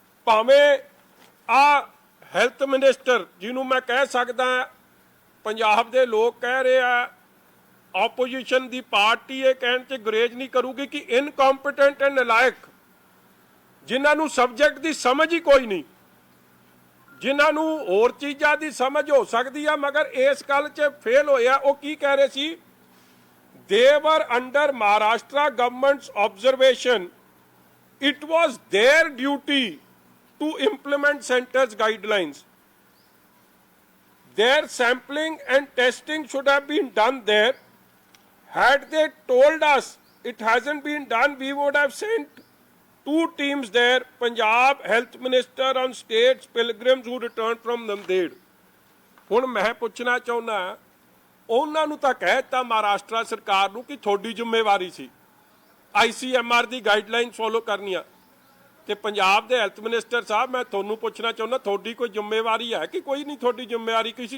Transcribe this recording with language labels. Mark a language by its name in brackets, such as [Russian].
[Punjabi] ਭਾਵੇਂ ਆ health minister ਜਿਹਨੂੰ ਮੈਂ ਕਹਿ ਸਕਦਾ, ਪੰਜਾਬ ਦੇ ਲੋਕ ਕਹਿ ਰਹੇ ਆ, ਆਪੋਜੀਸ਼ਨ ਦੀ ਪਾਰਟੀ ਇਹ ਕਹਿਣ 'ਚ ਗੁਰੇਜ਼ ਨਹੀਂ ਕਰੂਗੀ ਕਿ [English] incompetent and [Punjabi] ਨਲਾਇਕ, ਜਿਨ੍ਹਾਂ ਨੂੰ ਸਬਜੈਕਟ ਦੀ ਸਮਝ ਹੀ ਕੋਈ ਨਹੀਂ, ਜਿਨ੍ਹਾਂ ਨੂੰ ਹੋਰ ਚੀਜ਼ਾਂ ਦੀ ਸਮਝ ਹੋ ਸਕਦੀ ਆ ਮਗਰ ਇਸ ਗੱਲ 'ਚ ਫੇਲ ਹੋਇਆ। ਉਹ ਕੀ ਕਹਿ ਰਹੇ ਸੀ? [English] they were under Maharashtra government's observation. It was their duty to implement center's guidelines. Their sampling and testing should have been done there. Had they told us it hasn't been done, we would have sent 2 teams there. Punjab Health Minister on states pilgrims who returned from Nanded. [Punjabi] ਹੁਣ ਮੈਂ ਪੁੱਛਣਾ ਚਾਹੁੰਦਾ, ਉਹਨਾਂ ਨੂੰ ਤਾਂ ਕਹਿ ਦਿੱਤਾ ਮਹਾਰਾਸ਼ਟਰ ਸਰਕਾਰ ਨੂੰ ਕਿ ਤੁਹਾਡੀ ਜ਼ਿੰਮੇਵਾਰੀ ਸੀ ICMR ਦੀ ਗਾਈਡਲਾਈਨ ਫੋਲੋ ਕਰਨੀਆਂ, ਤੇ ਪੰਜਾਬ ਦੇ ਹੈਲਥ ਮਿਨਿਸਟਰ ਸਾਹਿਬ ਮੈਂ ਤੁਹਾਨੂੰ ਪੁੱਛਣਾ ਚਾਹੁੰਦਾ, ਤੁਹਾਡੀ ਕੋਈ ਜ਼ਿੰਮੇਵਾਰੀ ਹੈ ਕਿ ਕੋਈ ਨਹੀਂ? ਤੁਹਾਡੀ ਜ਼ਿੰਮੇਵਾਰੀ ਕੀ ਸੀ?